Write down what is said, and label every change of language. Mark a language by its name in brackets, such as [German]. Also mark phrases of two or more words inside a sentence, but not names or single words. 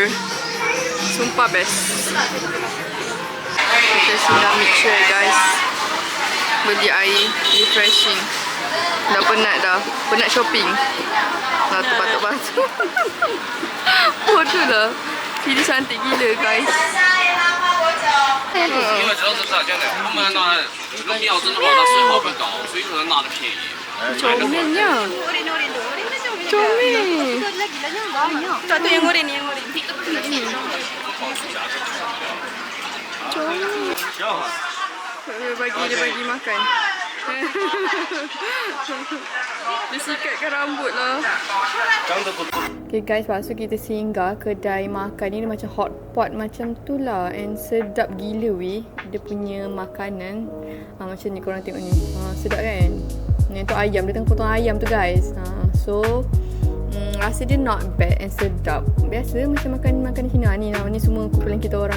[Malay] Sumpah best. Kita sudah [English] make sure guys. [Malay] Beli air refreshing. Dah penat dah. Penat shopping. Lah tu batuk-batuk. Bodoh lah. Sini cantik gila guys. [Chinese] 因为主要是这样的，他们那如果要真的话，它水耗会高，所以可能拿的便宜。 [Malay] Comelnya. Comel. Tak tu yang goreng ni, yang goreng. Comel. Dia bagi makan. Dia sikatkan rambut lah. [English] Okay guys, [Malay] lepas tu kita singgah kedai makan ni. Dia macam [English] hot pot [Malay] macam tu lah. And sedap gila weh. Dia punya makanan. Macam ni korang tengok ni. Sedap kan? Ni tu ayam. Dia tengah potong ayam tu guys. So rasa dia [English] not bad and [Malay] sedap. Biasa macam makan Cina ni. Ni semua kumpulan kita orang.